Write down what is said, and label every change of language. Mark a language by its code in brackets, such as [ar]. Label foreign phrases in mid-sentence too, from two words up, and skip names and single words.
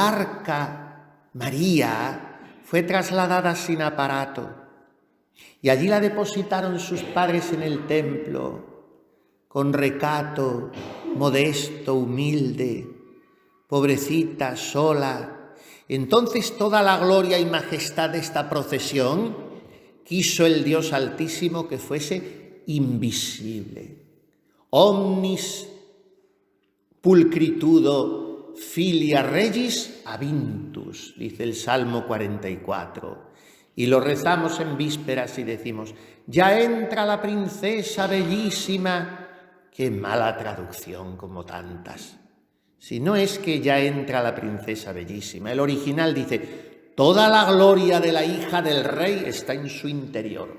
[es] El arca María fue trasladada sin aparato y allí la depositaron sus padres en el templo, con recato, modesto, humilde, pobrecita, sola. Entonces toda la gloria y majestad de esta procesión quiso el Dios Altísimo que fuese invisible. [la] Omnis pulcritudo filia regis avintus, [es] dice el Salmo 44. Y lo rezamos en vísperas y decimos, ya entra la princesa bellísima. Qué mala traducción como tantas. Si no es que ya entra la princesa bellísima. El original dice, toda la gloria de la hija del rey está en su interior.